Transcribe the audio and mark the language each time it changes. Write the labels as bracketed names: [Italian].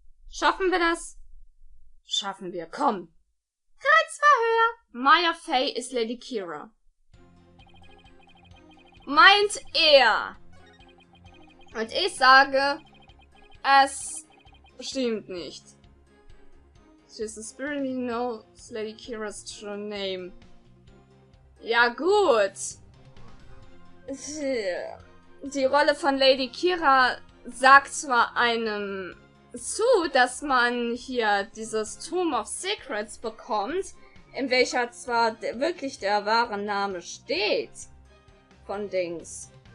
[German] Schaffen wir das? Schaffen wir, komm! Kreuz war höher! Maya Fey ist Lady Kira. Meint er! Und ich sage, es stimmt nicht. [English] She's a spirit who knows Lady Kira's true name. [German] Ja gut. Die Rolle von Lady Kira sagt zwar einem zu, dass man hier dieses Tomb of Secrets bekommt, in welcher zwar wirklich der wahre Name steht von Dings.